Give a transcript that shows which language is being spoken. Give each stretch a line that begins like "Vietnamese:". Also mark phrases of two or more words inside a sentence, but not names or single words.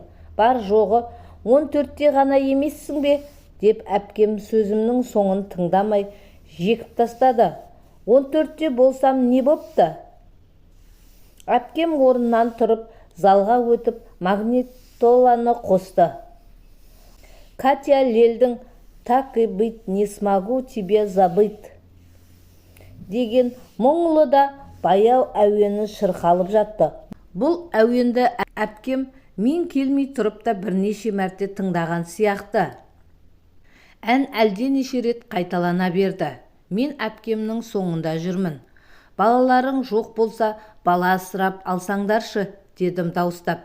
Kazakh: Бар жоғы 14-те ғана емессің бе? Деп әпкем сөзімнің соңын тыңдамай жекіп тастады. 14-те болсам не бопты? Әпкем орнынан тұрып, залға өтіп, магнитоланы қосты. Катя Лельдің «Так и быть, не смогу тебе забыть» деген мұңлы да баяу әуені шырқалып жатты. Бұл әуенді әпкем мен келмей тұрып та бірнеше мәрте тыңдаған сияқты. Ән әлденеше рет қайталана берді. Мен әпкемнің соңында жүрмін. Балаларың жоқ болса, бала асырап алсаңдаршы, дедім дауыстап.